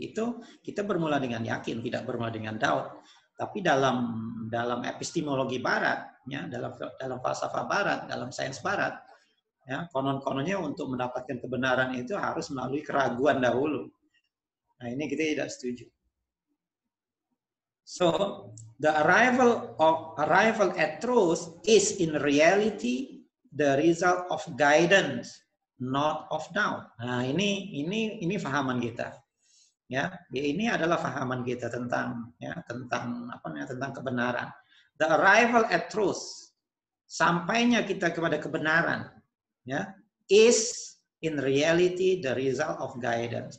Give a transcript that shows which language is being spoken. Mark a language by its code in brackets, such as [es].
[id] Itu kita bermula dengan yakin, tidak bermula dengan doubt. Tapi dalam epistemologi barat, ya, dalam falsafah barat, dalam sains barat, ya, konon-kononnya untuk mendapatkan kebenaran itu harus melalui keraguan dahulu. Nah, ini kita tidak setuju. [en] So, the arrival at truth is in reality the result of guidance, not of doubt. [id] Nah, ini fahaman kita. Ya, ini adalah fahaman kita tentang tentang kebenaran. [en] The arrival at truth, [id] sampainya kita kepada kebenaran, [en] ya, is in reality the result of guidance.